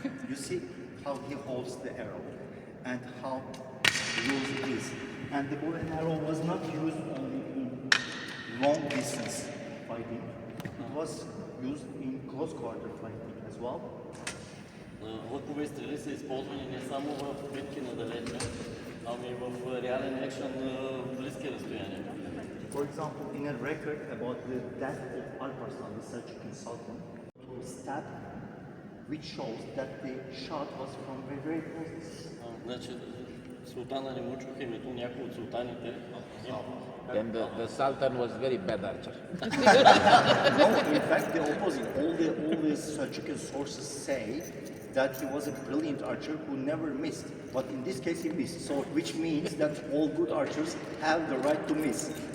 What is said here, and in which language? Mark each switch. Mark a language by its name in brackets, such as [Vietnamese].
[English] You see how he holds the arrow and how loose it is. And the bow and arrow was not used only in long distance fighting. It was used in close quarter fighting as well. [Bulgarian] Лъкови стрели са използвани не само в битки надалече, ами и в реален екшън на близки разстояния. [English] For example, in a record about the death of Alparslan, the Selçuklu Sultan, to stab, which shows that the shot was from a very close distance. [Bulgarian] Значи, султана не му чуха името, някой от султаните. [English] And the Sultan was very bad archer. No, in fact, the opposite. All the Selçuklu sources say that he was a brilliant archer who never missed. But in this case, he missed. So, which means that all good archers have the right to miss.